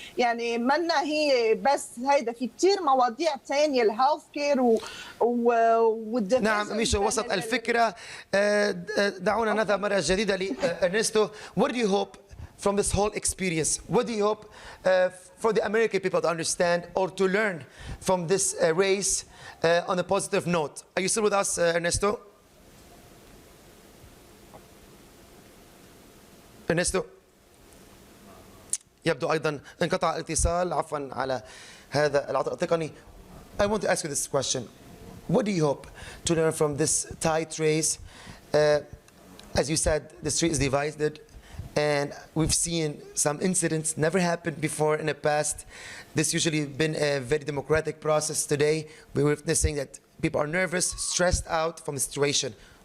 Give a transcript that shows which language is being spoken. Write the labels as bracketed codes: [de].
[ar] يعني منا هي بس هيدا، في كثير مواضيع ثانيه، الهيلث كير والديفنس. نعم ميشو، وسط الفكره دعونا نذهب مره جديده لإرنستو. [en] What do you hope from this whole experience? What do you hope for the American people to understand or to learn from this race on a positive note? Are you still with us, Ernesto? Ernesto? [ar] يبدو أيضا انقطع الاتصال، عفوا على هذا العطاء التقني. [en] I want to ask you this question. What do you hope to learn from this tight race? As you said, the street is divided, and we've seen some incidents never happened before in the past. This usually been a very democratic process. Today, we're witnessing that people are nervous, stressed out from the situation.